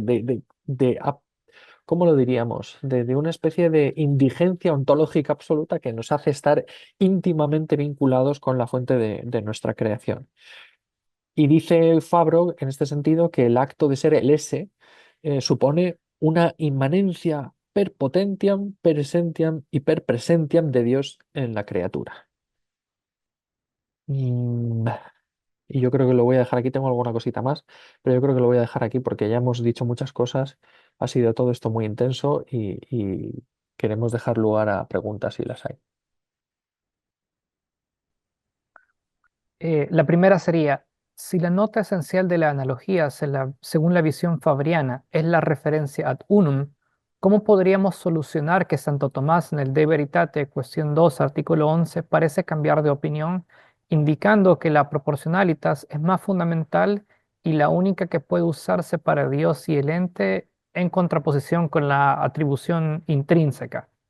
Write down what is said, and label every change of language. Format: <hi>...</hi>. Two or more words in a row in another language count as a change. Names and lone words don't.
<es>¿Cómo lo diríamos? De una especie de indigencia ontológica absoluta que nos hace estar íntimamente vinculados con la fuente de nuestra creación. Y dice Fabro, en este sentido, que el acto de ser el ese supone una inmanencia</es> <la>per potentiam, per essentiam</la> <es>y</es> <la>per presentiam</la> <es>de Dios en la criatura. Mm, Y yo creo que lo voy a dejar aquí. Tengo alguna cosita más, pero yo creo que lo voy a dejar aquí porque ya hemos dicho muchas cosas. Ha sido todo esto muy intenso y queremos dejar lugar a preguntas si las hay. La primera sería, si la nota esencial de la analogía, según la visión fabriana, es la referencia</es> <la>ad unum,</la> <es>¿cómo podríamos solucionar que Santo Tomás en el De Veritate, cuestión 2, artículo 11, parece cambiar de opinión, indicando que la proporcionalitas es más fundamental y la única que puede usarse para Dios y el ente en contraposición con la atribución intrínseca?</es>